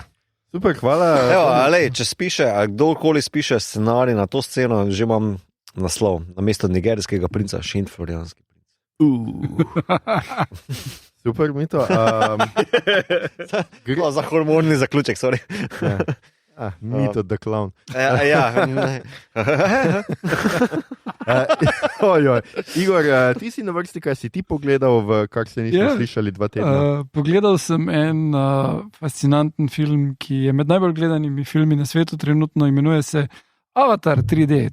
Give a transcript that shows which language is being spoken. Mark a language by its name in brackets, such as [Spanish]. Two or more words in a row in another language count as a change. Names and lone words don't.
[Slovenian] Super, hvala. Če kdorkoli spiše scenarij na to sceno, že imam naslov. Namesto nigerijskega princa, Šint Florijanski princ. Super, Mito. Za hormonni zaključek, sorry. [English] Mito, the clown. [Slovenian] Igor, ti si na vrsti, kaj si ti pogledal, kar se nismo slišali 2 tedna? Pogledal sem en fascinanten film, ki je med najbolj gledanimi filmi na svetu trenutno, imenuje se Avatar 3D.